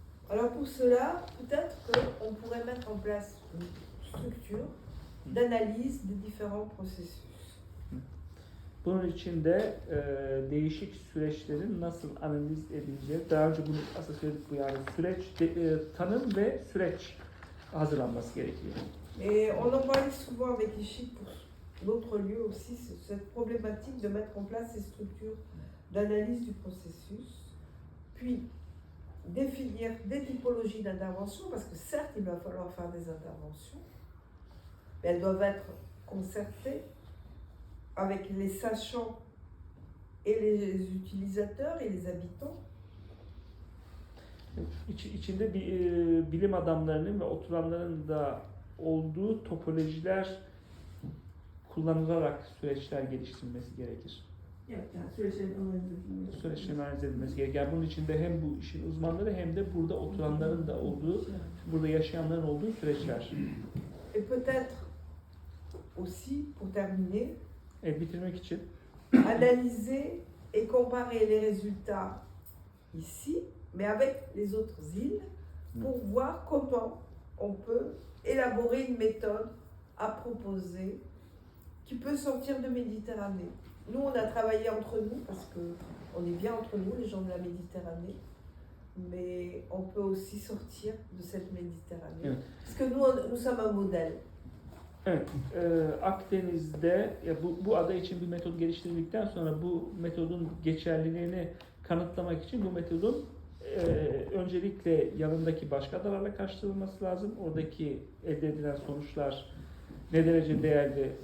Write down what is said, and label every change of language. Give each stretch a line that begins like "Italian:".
French: Alors pour cela, peut-être qu'on pourrait mettre en place une structure d'analyse des différents processus.
Turkish: Bunun için de değişik süreçlerin nasıl analiz edileceği, daha önce bunu aslında söyledik, bu yani süreç, tanım ve süreç hazırlanması gerekiyor.
French: Et on en parlait souvent avec Ishik pour d'autres lieux aussi, cette problématique de mettre en place ces structures d'analyse du processus, puis définir des typologies d'intervention, parce que certes il va falloir faire des interventions, mais elles doivent être concertées avec les sachants et les utilisateurs et les habitants.
Turkish: İçinde bir bilim adamlarının ve oturanların da olduğu topolojiler kullanılarak süreçler geliştirilmesi gerekir. Evet, yani süreçlerin analiz edilmesi. Süreçlerin analiz edilmesi gerekir. Yani bunun içinde hem bu işin uzmanları hem de burada oturanların da olduğu, burada yaşayanların olduğu süreçler.
French: Et peut-être aussi, pour terminer,
Turkish: Bitirmek için
French: analyser et comparer les résultats ici, mais avec les autres îles, pour voir comment on peut élaborer une méthode à proposer qui peut sortir de Méditerranée. Nous, on a travaillé entre nous parce qu'on est bien entre nous, les gens de la Méditerranée, mais on peut aussi sortir de cette Méditerranée.
Turkish: Evet.
French: Parce que nous sommes un modèle.
Turkish: Evet, Akdeniz'de bu ada için bir metod geliştirildikten sonra bu metodun geçerliliğini kanıtlamak için bu metodun öncelikle yanındaki başka adalarla karşılaştırılması lazım. Oradaki elde edilen sonuçlar ne derece değerli.